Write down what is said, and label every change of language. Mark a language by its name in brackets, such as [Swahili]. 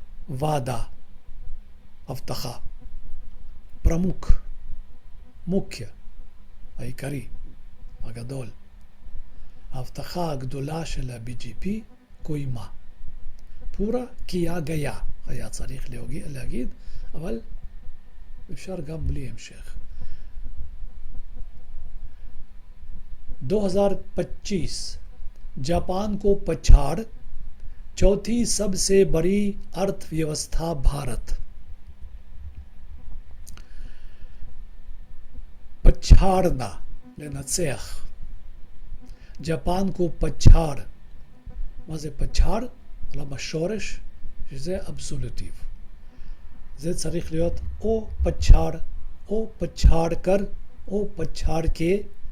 [Hindi] वादा, [Hebrew] הבטחה. [Hindi] प्रमुख, मुख्य, [Hebrew] העיקרי, הגדול. ההבטחה הגדולה של ה-BGP קוימה. פורה קיה גיה, היה צריך להגיד, אבל אפשר גם בלי המשך. [Hindi] 2025 जापान को पछाड़ चौथी सबसे बड़ी अर्थव्यवस्था भारत। पछाड़ना, [Hebrew] לנצח. [Hindi] जापान को पछाड़, [Hebrew] מה זה פצ'אר? למה שורש? שזה אבסולוטיב. זה צריך להיות או פצ'אר, או פצ'אר קר, או פצ'אר के.